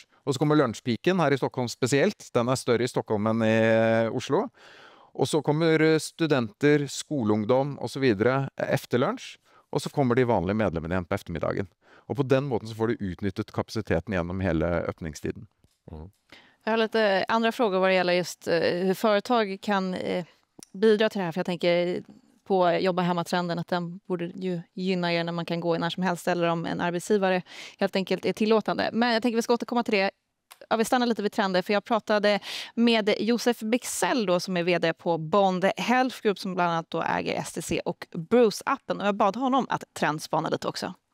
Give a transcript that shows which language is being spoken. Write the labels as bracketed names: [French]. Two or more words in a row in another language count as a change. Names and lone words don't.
[Norwegian] Og så kommer lunsjpiken her i Stockholm spesielt. Den er større i Stockholm enn i Oslo. Og så kommer studenter, skoleungdom og så videre efter lunsj. Og så kommer de vanlige medlemmene igjen på eftermiddagen. Og på den måten så får du utnyttet kapasiteten gjennom hele öppningstiden. [Swedish] Jag har lite andra frågor vad det gäller just hur företag kan bidra till det här. För jag tänker på jobba hemma-trenden, att den borde ju gynna er när man kan gå när som helst eller om en arbetsgivare helt enkelt är tillåtande. Men jag tänker vi ska återkomma till det vi stannar lite vid trender, för jag pratade med Josef Bexell då, som är vd på Bond Health Group, som bland annat då äger STC och Bruce-appen, och jag bad honom att trendspana lite också.